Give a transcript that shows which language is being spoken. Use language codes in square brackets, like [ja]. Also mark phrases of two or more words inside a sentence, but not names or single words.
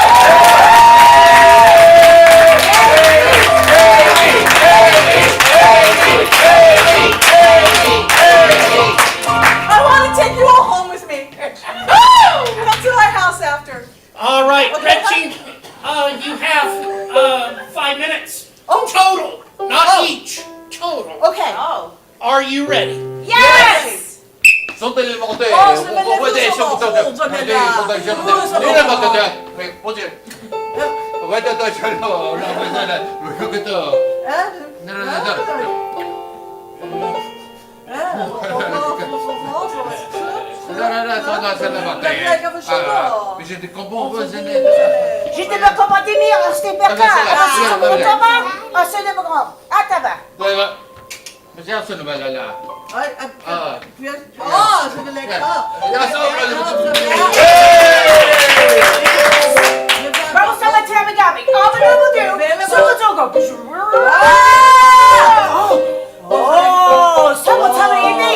[en] I want to take you all home with me. Come to my house after. All right, Okay. Red Team, you have 5 minutes. Total, not each. Total. Okay. Are you ready? Yes! [ko] 손들리는 거 어때? 어, 선배님, 뭐지? 무서워. 저부터 선배님. 무서워. 내가 봤는데 뭐지? 왜 또 저러? 왜 그렇게 또? [fr] J'étais pas comment dire, c'était pas grave. [es] Vamos a la Tamagami. [en] All the people do. Someone's all go. Oh, someone's telling me.